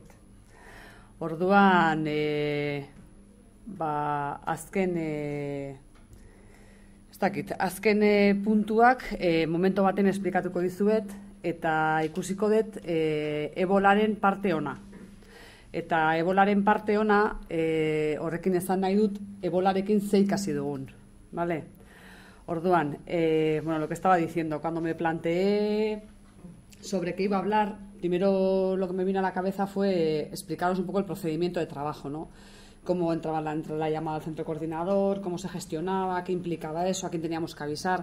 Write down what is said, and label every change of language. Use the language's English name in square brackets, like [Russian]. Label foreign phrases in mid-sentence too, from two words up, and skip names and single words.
[Basque] Orduan, azken puntuak momento baten esplikatuko dizuet eta ikusiko dut ebolaren parte ona. Eta ebolaren parte ona, horrekin esan nahi dut, ebolarekin ze ikasi dugun, ¿vale? Orduan, [Spanish] lo que estaba diciendo, cuando me planteé sobre qué iba a hablar, primero lo que me vino a la cabeza fue explicaros un poco el procedimiento de trabajo, ¿no? Cómo entraba la llamada al centro coordinador, cómo se gestionaba, qué implicaba eso, a quién teníamos que avisar.